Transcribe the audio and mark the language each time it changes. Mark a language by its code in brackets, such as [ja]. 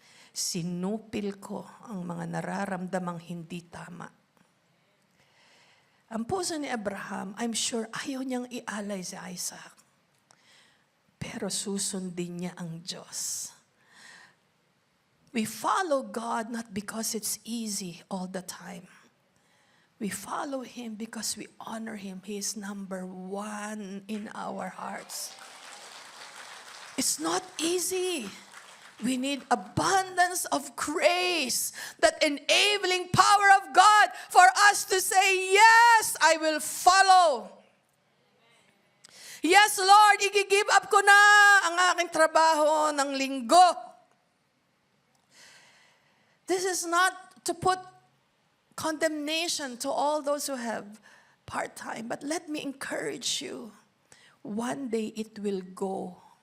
[tl] Sinupil ko ang mga nararamdamang hindi tama. Ang puso ni Abraham, [en] I'm sure [tl] ayaw niyang ialay si Isaac. Pero susundin niya ang Diyos. [en] We follow God not because it's easy all the time. We follow Him because we honor Him. He is number one in our hearts. It's not easy. We need abundance of grace, that enabling power of God for us to say, yes, I will follow. [tl] Yes, Lord, i-give up ko na ang aking trabaho ng linggo. [en] This is not to put condemnation to all those who have part-time, but let me encourage you, one day it will go.